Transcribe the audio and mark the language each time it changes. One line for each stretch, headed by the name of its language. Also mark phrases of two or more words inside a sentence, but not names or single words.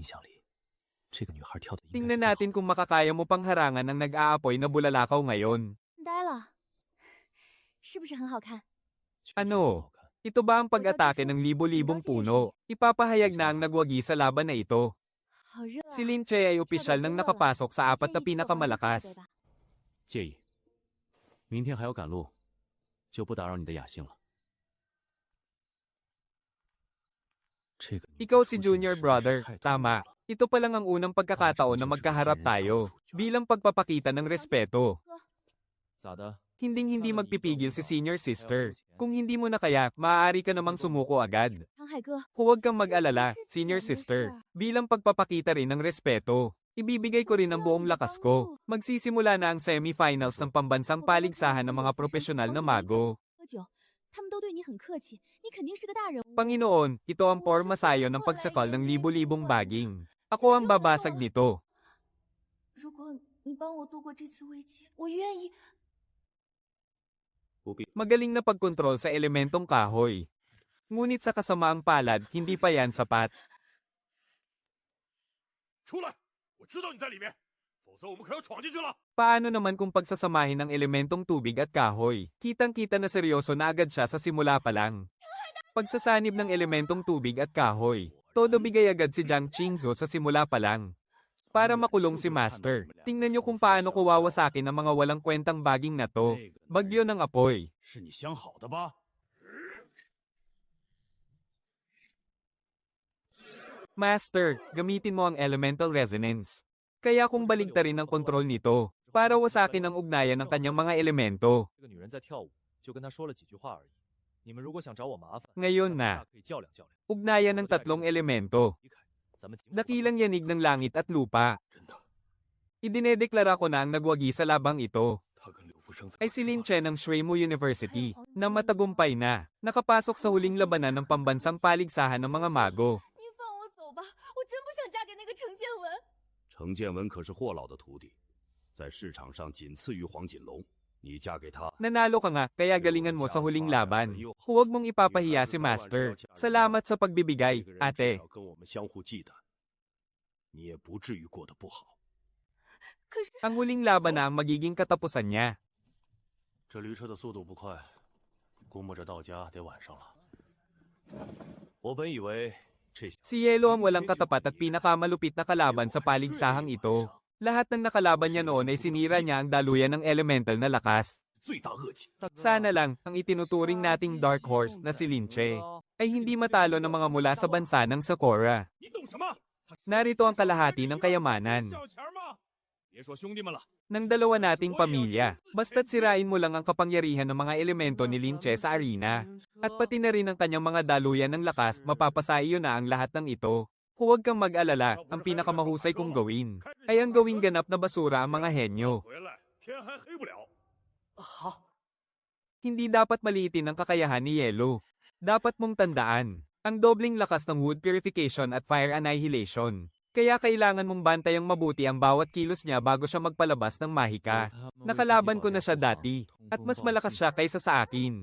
Filipino: Tingnan natin kung makakaya mo pang harangan ang nag-aapoy na bulalakaw ngayon. Ano? Ito ba ang pag-atake ng libo-libong puno? Ipapahayag na ang nagwagi sa laban na ito. Si Lin Che ay opisyal nang nakapasok sa 4 na pinakamalakas.
Chinese: 介意，明天还要赶路，就不打扰你的雅兴了。
Filipino: Ikaw si
English: Junior Brother,
Filipino: tama. Ito pa lang ang unang pagkakataon na magkaharap tayo, bilang pagpapakita ng respeto.
Chinese: 咋的？
Filipino: Hinding-hindi magpipigil si
English: senior sister.
Filipino: Kung hindi mo na kaya, maaari ka namang sumuko agad.
Chinese: 长海哥，
Filipino: Huwag kang mag-alala,
English: senior sister.
Filipino: Bilang pagpapakita rin ng respeto, ibibigay ko rin ang buong lakas ko. Magsisimula na ang semifinals ng pambansang paligsahan ng mga profesional na mago.
Chinese: 喝酒，他们都对你很客气，你肯定是个大人物。
Filipino: Panginoon, ito ang porma sayo ng pagsakal ng libo-libong baging. Ako ang babasag nito.
Chinese: 如果你帮我度过这次危机，我愿意。
Filipino: Magaling na pagkontrol sa elementong kahoy. Ngunit sa kasamaang palad, hindi pa yan sapat.
Chinese: 出来！我知道你在里面，否则我们可要闯进去了。
Filipino: Paano naman kung pagsasamahin ng elementong tubig at kahoy? Kitang-kita na seryoso na agad siya sa simula pa lang. Pagsasanib ng elementong tubig at kahoy, todo bigay agad si Jiang Qingzhou sa simula pa lang. Para makulong si Master, tingnan niyo kung paano ko wawasakin ang mga walang kwentang baging na to. Bagyo ng apoy.
Chinese: 是你想好的吧？
Filipino: Master, gamitin mo ang
English: elemental resonance.
Filipino: Kaya kung baligtarin ang kontrol nito, para wasakin ang ugnayan ng kanyang mga elemento.
Chinese: 这个女人在跳舞，就跟她说了几句话而已。你们如果想找我麻烦，
Filipino: Ngayon na,
Chinese: 可以较量较量。
Filipino: ugnayan ng tatlong elemento.
Chinese: 咱们
Filipino: Dakilang yanig ng langit at lupa. Idinedeklara ko na ang nagwagi sa labang ito
Chinese: 他跟刘福生在
Filipino: ay si Lin Chen ng Shuimu University na matagumpay na nakapasok sa huling labanan ng pambansang paligsahan ng mga mago.
Chinese: 您放我走吧，我真不想嫁给那个程建文。程建文可是霍老的徒弟，在市场上仅次于黄锦龙。你嫁给他，
Filipino: Nanalo ka nga, kaya galingan mo sa huling laban. Huwag mong ipapahiya si Master. Salamat sa pagbibigay,
Chinese: 这个人
Filipino: ate.
Chinese: 至少跟我们相互忌惮，你也不至于过得不好。可是
Filipino: Ang huling laban na ang magiging katapusan niya.
Chinese: 这驴车的速度不快，估摸着到家得晚上了。我本以为这
Filipino: Si Yelo ang walang katapat at pinakamalupit na kalaban sa paligsahang ito. Lahat ng nakalaban niya noon ay sinira niya ang daluyan ng elemental na lakas.
Chinese: 罪大恶极。
Filipino: Sana lang, ang itinuturing nating
English: Dark Horse
Filipino: na si Lin Che ay hindi matalo ng mga mula sa bansa ng Sakura.
Chinese: 你懂什么？
Filipino: Narito ang kalahati ng kayamanan
Chinese: 小钱吗？别说兄弟们了，
Filipino: ng dalawa nating pamilya. Basta't sirain mo lang ang kapangyarihan ng mga elemento ni Lin Che sa arena. At pati na rin ang kanyang mga daluyan ng lakas, mapapasaiyo na ang lahat ng ito. Huwag kang mag-alala, ang pinakamahusay kong gawin ay ang gawing ganap na basura ang mga henyo.
Chinese: 回来天还黑不了。
Filipino: Hindi dapat maliitin ang kakayahan ni Yelo. Dapat mong tandaan, ang dobling lakas ng
English: wood purification
Filipino: at
English: fire annihilation.
Filipino: Kaya kailangan mong bantayang mabuti ang bawat kilos niya bago siya magpalabas ng mahika. Nakalaban ko na siya dati, at mas malakas siya kaysa sa akin.